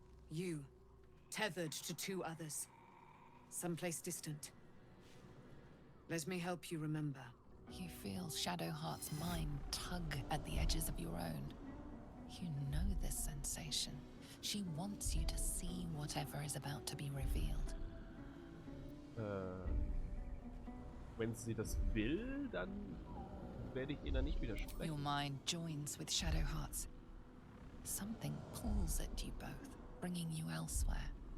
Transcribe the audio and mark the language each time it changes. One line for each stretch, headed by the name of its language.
English: You, tethered to two others. Someplace distant. Let me help you remember. You feel Shadowheart's mind tug at the edges of your own. You know this sensation. She wants you to see whatever is about to be revealed.
German: Wenn sie das will, dann werde ich ihr da nicht widersprechen.
English: Your mind joins with Shadowheart's. Something pulls at you both, bringing you elsewhere.